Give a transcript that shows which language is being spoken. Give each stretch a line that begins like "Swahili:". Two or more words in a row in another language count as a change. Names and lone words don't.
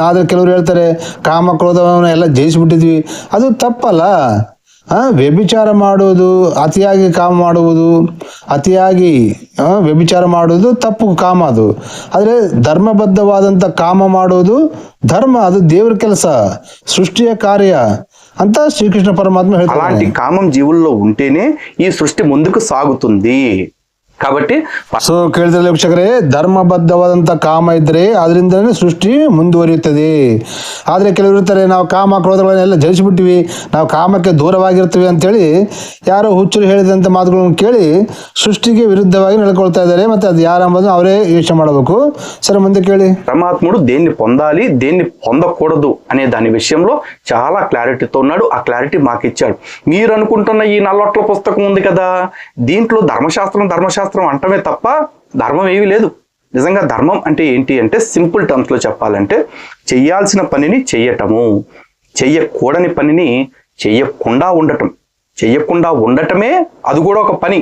Kannada: ಆದ್ರೆ ಕೆಲವರು ಹೇಳ್ತಾರೆ ಕಾಮ ಕ್ರೋಧವನ್ನು ಎಲ್ಲ ಜಯಿಸ್ಬಿಟ್ಟಿದ್ವಿ, ಅದು ತಪ್ಪಲ್ಲ. ವ್ಯಭಿಚಾರ ಮಾಡುವುದು, ಅತಿಯಾಗಿ ಕಾಮ ಮಾಡುವುದು, ಅತಿಯಾಗಿ ವ್ಯಭಿಚಾರ ಮಾಡುವುದು ತಪ್ಪು, ಕಾಮ ಅದು. ಆದರೆ ಧರ್ಮಬದ್ಧವಾದಂಥ ಕಾಮ ಮಾಡುವುದು ಧರ್ಮ, ಅದು ದೇವ್ರ ಕೆಲಸ, ಸೃಷ್ಟಿಯ ಕಾರ್ಯ ಅಂತ శ్రీకృష్ణ పరమాత్మ ಹೇಳ್ತಾರೆ.
Telugu: అలాంటి కామం జీవుల్లో ఉంటేనే ఈ సృష్టి ముందుకు సాగుతుంది. కాబట్టి
Kannada: ಸೊ ಕೇಳಿದ್ರೆ ವೀಕ್ಷಕರೇ, ಧರ್ಮಬದ್ಧವಾದಂಥ ಕಾಮ ಇದ್ರೆ ಅದರಿಂದನೇ ಸೃಷ್ಟಿ ಮುಂದುವರಿಯುತ್ತದೆ. ಆದರೆ ಕೆಲವರು ಇರ್ತಾರೆ, ನಾವು ಕಾಮ ಕ್ರೋಧಗಳನ್ನೆಲ್ಲ ಜಯಿಸಿಬಿಟ್ಟಿವಿ, ನಾವು ಕಾಮಕ್ಕೆ ದೂರವಾಗಿರ್ತೀವಿ ಅಂತೇಳಿ ಯಾರೋ ಹುಚ್ಚರು ಹೇಳಿದಂಥ ಮಾತುಗಳನ್ನು ಕೇಳಿ ಸೃಷ್ಟಿಗೆ ವಿರುದ್ಧವಾಗಿ ನಡ್ಕೊಳ್ತಾ ಇದ್ದಾರೆ. ಮತ್ತೆ ಅದು ಯಾರೆಂಬುದನ್ನು ಅವರೇ ಯೋಚನೆ ಮಾಡಬೇಕು. ಸರಿ, ಮುಂದೆ ಕೇಳಿ.
Telugu: పరమాత్ముడు దేన్ని పొందాలి, దేన్ని పొందకూడదు అనే దాని విషయంలో చాలా క్లారిటీతో ఉన్నాడు. ఆ క్లారిటీ మాకు ఇచ్చాడు. మీరు అనుకుంటున్న ఈ నల్లొట్ల పుస్తకం ఉంది కదా, దీంట్లో ధర్మశాస్త్రం అంటమే తప్ప ధర్మం ఏమీ లేదు. నిజంగా ధర్మం అంటే ఏంటి అంటే,
English: simple terms
Telugu: లో చెప్పాలంటే, చెయ్యాల్సిన పనిని చెయ్యటము, చెయ్యకూడని పనిని చెయ్యకుండా ఉండటమే అది కూడా ఒక పని.